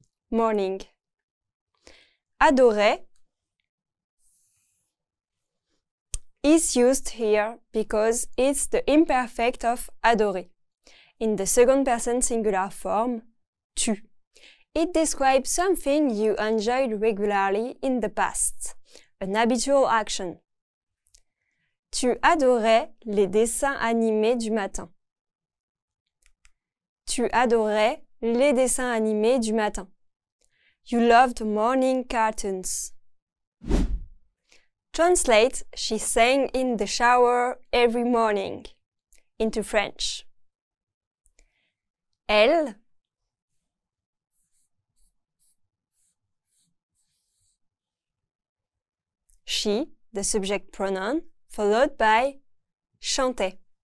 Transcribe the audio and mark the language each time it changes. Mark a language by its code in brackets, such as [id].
[en] Morning. Adorer is used here because it's the imperfect of adorer. In the second person singular form, tu. It describes something you enjoyed regularly in the past, an habitual action. [fr] Tu adorais les dessins animés du matin. Tu adorais les dessins animés du matin. [en] You loved morning cartoons. Translate she sang in the shower every morning into French. Elle, she, the subject pronoun, followed by chantait.